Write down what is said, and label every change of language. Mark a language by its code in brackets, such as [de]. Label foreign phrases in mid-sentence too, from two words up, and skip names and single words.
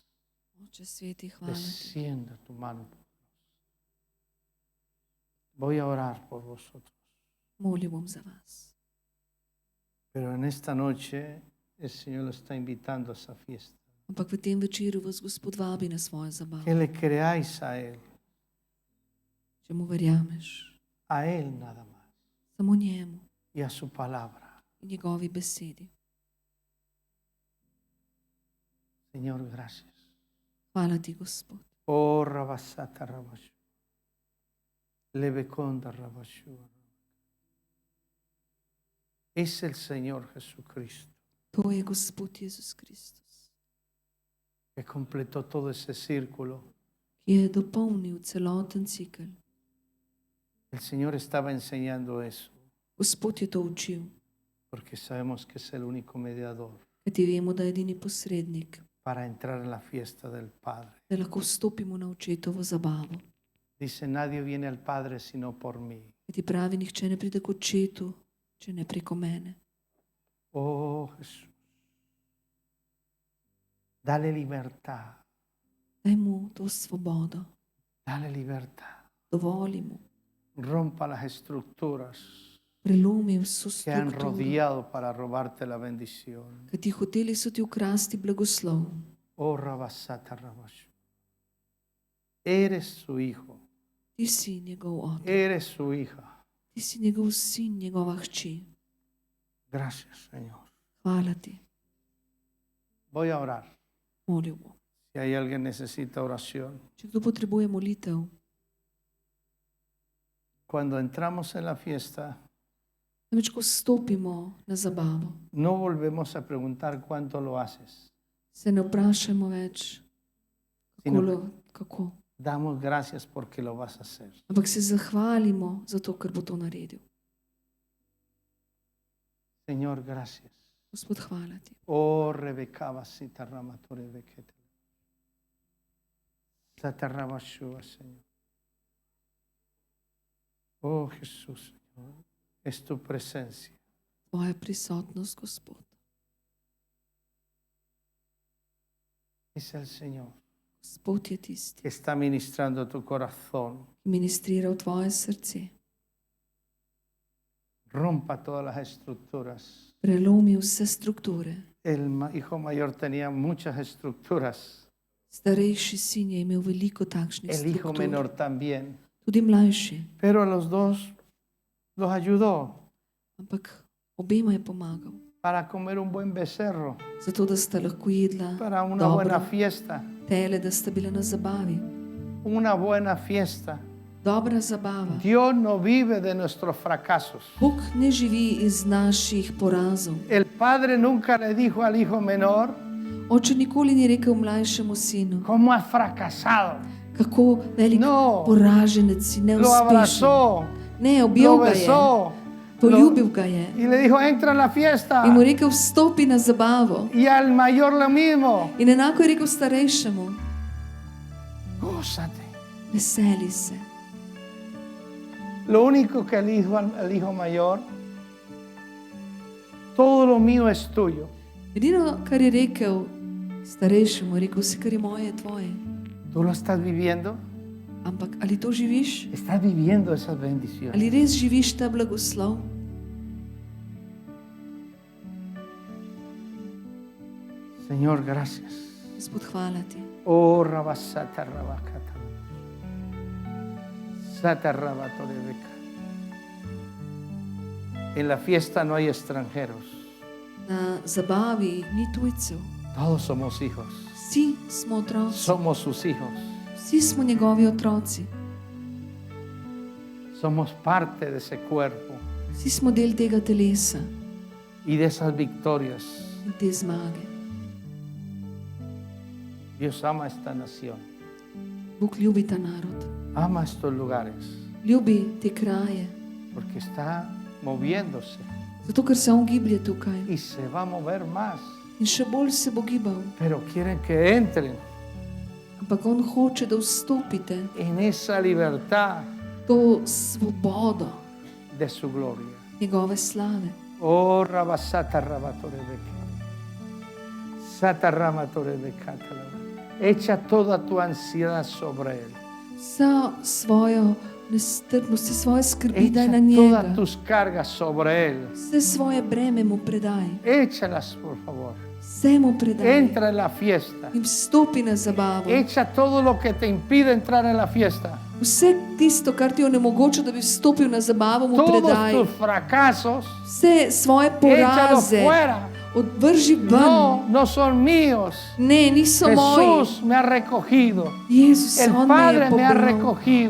[sl] Oče sveti, hvala ti. [es] Descienda tu mano por nosotros. Voy a orar por vosotros. [sl] Molim bom za vas. [es] Pero en esta noche el Señor lo está invitando a esa fiesta. [sl] Ampak v tem večeru vas Gospod vabi na svojo zabavo. [es] Que le creáis a Él, [sl] Če mu verjameš, [es] a Él nada más, [sl] samo njemu [es] y a su palabra. [sl] in njegovi besedi. [es] Señor, gracias. [sl] Hvala ti, Gospod. Oh, Rabasata Rabashu. Lebeconda Rabashu. [es] Es el Señor Jesucristo [sl] To je Gospod Jezus Kristus, [es] que completó todo ese círculo. [sl] ki je dopolnil celoten cikel. [es] El Señor estaba enseñando eso [sl] Gospod je to učil, [es] porque sabemos que es el único mediador [sl] kajti vemo, da je edini posrednik, [es] para entrar en la fiesta del Padre. [sl] da lahko vstopimo na očetovo zabavo. [es] Dice, nadie viene al Padre sino por mí. [sl] Kajti pravi, nihče ne pride k očetu, če ne preko mene. [es] Oh Jesús, dale libertad, [sl] Daj mu to svobodo, [es] dale libertad. [sl] dovoli mu, [es] Rompa las estructuras [sl] prelomi vso [es] que han [sl] strukturo, [es] rodeado para robarte la bendición. [sl] kajti hoteli so ti ukrasti blagoslov. Oh Rabasata Rabashu. [es] Eres su hijo. [sl] Ti si njegov otrok, [es] Eres su hija. [sl] ti si njegov sin, njegova hči. [es] Gracias, Señor. [sl] Hvala ti, [es] Voy a orar. [sl] molil bom. [es] Si hay alguien que necesita oración. [sl] Če kdo potrebuje molitev, [es] Cuando entramos en la fiesta, [sl] namreč ko stopimo na zabavo, [es] no volvemos a preguntar cuánto lo haces. [sl] se ne vprašajmo več, kako. [es] Damos gracias porque lo vas a hacer. [sl] Ampak se zahvalimo za to, ker bo to naredil. [es] Señor, gracias. [sl] Gospod, hvala ti. Oh, Rebeca, vasita ramatore bekete. Satarrabashua, [es] Señor. Oh, Jesús, Señor, es tu presencia. [sl] Tvoja prisotnost, Gospod. [es] Es el Señor [sl] Gospod je tisti, [es] que está ministrando tu corazón. [sl] ki ministrira v tvoje srce. [es] Rompa todas las estructuras. [sl] Prelomi vse strukture. [es] El hijo mayor tenía muchas estructuras. [sl] Starejši sin je imel veliko takšnih [es] El hijo [sl] struktur. [es] menor también. [sl] Tudi mlajši. [es] Pero a los dos los ayudó [sl] Ampak obema je pomagal. [es] para comer un buen becerro, [sl] Zato, da sta lahko jedla [es] para una buena [sl] dobro [es] fiesta. [sl] tele, da sta bila na zabavi. [es] Una buena fiesta. [sl] Dobra zabava. [es] Dios no vive de nuestros fracasos. [sl] Bog ne živi iz naših porazov. [es] El padre nunca le dijo al hijo menor, [sl] Oče nikoli ni rekel mlajšemu sinu, [es] ¿cómo has fracasado? [sl] kako velik [es] No. [sl] poraženec si, [es] Lo [sl] neuspešen. [es] abrazó, [sl] Ne, [es] lo [sl] objel ga je, [es] besó [sl] poljubil ga je [es] y le dijo, entra a la fiesta. [sl] in mu rekel, vstopi na zabavo. [es] Y al mayor lo mismo, [sl] In enako je rekel starejšemu, [es] gózate. [sl] veseli se. [es] Lo único que el hijo mayor, todo lo mío es tuyo. [sl] Edino, kar je rekel starejšemu, je rekel, vse, kar je moje, je tvoje. [es] ¿Tú lo estás viviendo? [sl] Ampak ali to živiš? [es] ¿Estás viviendo esas bendiciones? [sl] Ali res živiš ta blagoslov? [es] Señor, gracias. [sl] Gospod, hvala ti. Oh, rabasata rabakata. Sata rabatorebeca. [es] En la fiesta no hay extranjeros. [sl] Na zabavi ni tujcev. [es] Todos somos hijos. [sl] Vsi smo otroci. [es] Somos sus hijos. [sl] Vsi smo njegovi otroci. [es] Somos parte de ese cuerpo [sl] Vsi smo del tega telesa [es] y de esas victorias. [sl] in te zmage. [es] Dios ama esta nación. [sl] Bog ljubi ta narod. [es] Ama estos lugares [sl] Ljubi te kraje. [es] porque está moviéndose [sl] Zato, ker se on giblje tukaj. [es] y se va a mover más. [sl] In še bolj se bo gibal. [es] Pero quieren que entren [sl] Ampak on hoče, da vstopite [es] en esa libertad [sl] to svobodo [es] de su gloria. [sl] njegove slave. Oh, rabasata rabatorebeca. Sata rabatorebeca. [es] Echa toda tu ansiedad sobre él. [sl] Vsa svojo nestrpnost, vse svoje skrbi daj [es] Echa [sl] na njega. [es] todas tus cargas sobre él. [sl] Vse svoje breme mu predaj. [es] Échalas, por favor. [sl] Vse mu predaj. [es] Entra en la fiesta. [sl] In vstopi na zabavo. [es] Echa todo lo que te impide entrar en la fiesta. [sl] Vse tisto, kar ti onemogoča, da bi vstopil na zabavo, mu [es] Todos [sl] predaj. [es] tus fracasos, [sl] Vse svoje [es] échalos [sl] poraze [es] fuera. [sl] odvrži ven. [es] No, no son míos. [sl] Ne, niso moji. [es] Jesús me ha recogido. [sl] Jezus, [es] El [sl] on me je [es] Padre me ha [sl] pobral. [es] recogido.